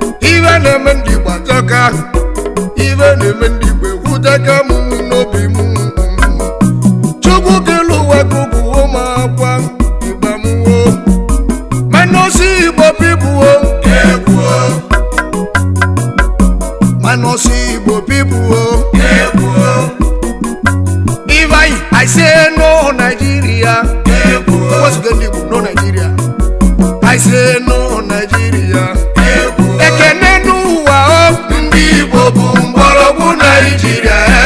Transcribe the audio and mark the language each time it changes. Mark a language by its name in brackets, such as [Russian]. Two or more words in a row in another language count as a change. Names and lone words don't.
[Igbo] Iwe na-eme ndị Igbo ajọka, iwe na-eme ndị Igbo ekwuteka m n'obi m. Chukwu kelu ụwa ka ugwu ụmụ akwa, ịgba m wo. [English] Minus Igbo people, o. [Igbo] Egwu o. [English] Minus Igbo people, o. [Igbo] Egwu o. [English] If I, I say no Nigeria. [Igbo] Egwu o. [English] What's the name? No Nigeria. I say no Nigeria. [Igbo] Egwu o. Ekene n'ụwa, o. Ndị Igbo bụ mgbọrọgwụ Naịjirịa.